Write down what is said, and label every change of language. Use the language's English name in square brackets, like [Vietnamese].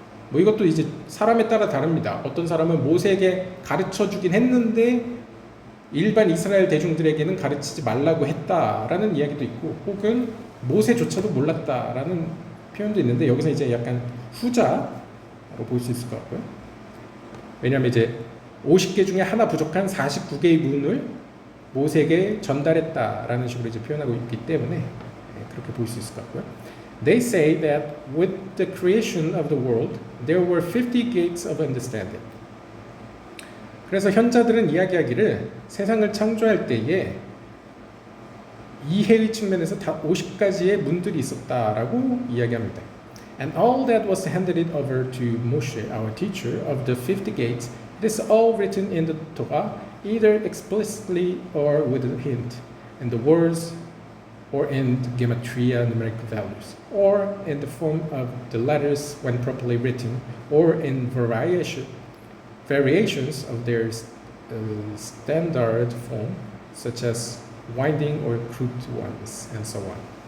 [Korean] 뭐 이것도 이제 사람에 따라 다릅니다. 어떤 사람은 모세에게 가르쳐 주긴 했는데 일반 이스라엘 대중들에게는 가르치지 말라고 했다라는 이야기도 있고 혹은 모세조차도 몰랐다라는 표현도 있는데 여기서 이제 약간 후자로 볼 수 있을 것 같고요. 왜냐하면 이제 50개 중에 하나 부족한 49개의 문을 모세에게 전달했다라는 식으로 이제 표현하고 있기 때문에 그렇게 볼 수 있을 것 같고요. [English] They say that with the creation of the world, there were 50 gates of understanding. [Korean] 그래서 현자들은 이야기하기를 세상을 창조할 때에 이해의 측면에서 다 50가지의 문들이 있었다라고 이야기합니다. [English] And all that was handed over to Moshe, our teacher, of the 50 gates, it is all written in the Torah, either explicitly or with a hint, in the words or in gematria numerical values, or in the form of the letters when properly written, or in variations of their standard form, such as winding or crooked ones, and so on.